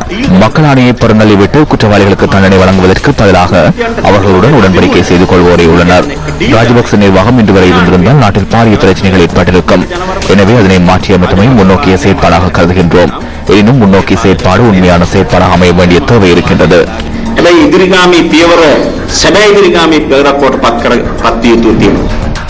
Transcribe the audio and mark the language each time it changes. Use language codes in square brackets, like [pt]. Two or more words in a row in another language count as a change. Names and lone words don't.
[ta] மக்கள் ஆணையை புறந்தள்ளிவிட்டு குற்றவாளிகளுக்கு தண்டனை வழங்குவதற்கு பதிலாக அவர்களுடன் உடன்படிக்கை செய்து கொள்வோரே உள்ளனர். ராஜபக்ச நிர்வாகம் இன்று வரை இருந்திருந்தால் நாட்டில் பாரிய பிரச்சனைகள் ஏற்பட்டிருக்கும். எனவே அதனை மாற்றியமைத்தமை முன்னோக்கிய செயற்பாடாக கருதுகின்றோம். எனினும் முன்னோக்கிய செயற்பாடு உண்மையான செயற்பாடாக அமைய வேண்டிய தேவை இருக்கின்றது. [si] ඉදිරිගාමී පියවර සැබෑ ඉදිරිගාමී පියවරක් කොට පත් විය යුතු තියෙනවා.